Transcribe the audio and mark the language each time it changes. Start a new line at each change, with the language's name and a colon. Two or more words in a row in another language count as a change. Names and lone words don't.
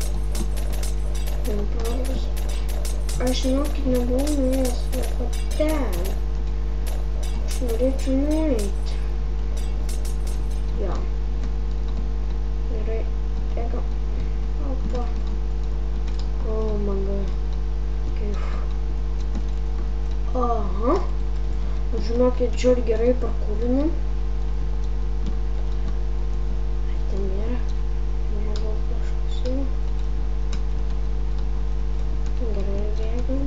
Lithuanian: Aš žinokit, nebuvau nuėjęs nieko ten. Aš norėčiau nueiti. Jo. Gerai, bėgam. Opa.
English: Oh my god.
Lithuanian: Kaip. Aha. Žinokit, žiūri gerai parkūrinam. Ar ten nėra? Nežinau, kažkas jau. Gerai, bėgam.